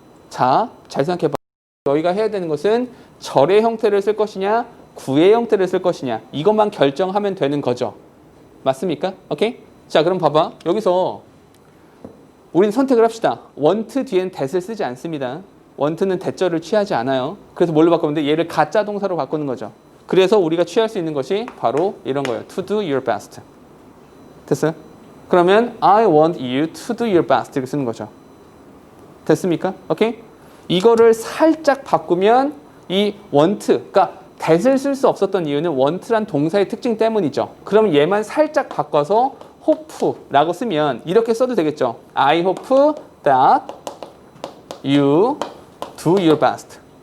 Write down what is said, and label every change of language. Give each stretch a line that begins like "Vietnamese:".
Korean: 자, 잘 생각해봐. 너희가 해야 되는 것은 절의 형태를 쓸 것이냐, 구의 형태를 쓸 것이냐, 이것만 결정하면 되는 거죠. 맞습니까? 오케이? 자, 그럼 봐봐. 여기서 우리는 선택을 합시다. want 뒤엔 that을 쓰지 않습니다. want는 대절을 취하지 않아요. 그래서 뭘로 바꾸는데 얘를 가짜 동사로 바꾸는 거죠. 그래서 우리가 취할 수 있는 것이 바로 이런 거예요.
English: To do your best.
Korean: 됐어요?
English: 그러면 I want you to do your best
Korean: 이렇게 쓰는 거죠. 됐습니까? 오케이? 이거를 살짝 바꾸면 이 want, 그러니까 that을 쓸 수 없었던 이유는 want란 동사의 특징 때문이죠. 그럼 얘만 살짝 바꿔서 hope라고 쓰면 이렇게 써도 되겠죠.
English: I hope that you do your best.